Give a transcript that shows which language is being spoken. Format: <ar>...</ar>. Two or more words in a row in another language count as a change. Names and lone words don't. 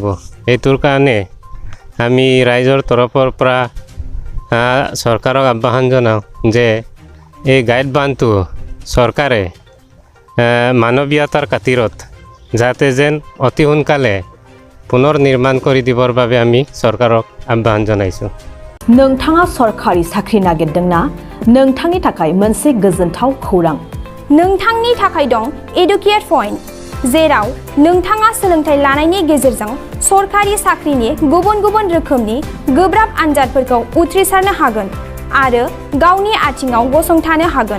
<as>সেইটোৰ কাৰণে আমি ৰাইজৰ তৰফৰ পৰা চৰকাৰক আহ্বান জনাওঁ যে এই গাইড বান্ধটো চৰকাৰে মানৱীয়তাৰ খাতিৰত যাতে যেন অতি সোনকালে পুনৰ নিৰ্মাণ কৰি দিবৰ বাবে আমি চৰকাৰক আহ্বান জনাইছোঁ।</as> <brx>नोंथाङा सरकारि साख्रि नागिरदोंना? नोंथांनि थाखाय मोनसे गोजोनथाव खौरां। नोंथांनि थाखाय दं एडुकेट पइन्ट, जेराव नोंथाङा सोलोंथाइ लानायनि गेजेरजों सरकारि साख्रिनि गुबुन गुबुन रोखोमनि गोब्राब आनजादफोरखौ उथ्रिसारनो हागोन आरो गावनि आथिङाव गसंथानो हागोन।</brx>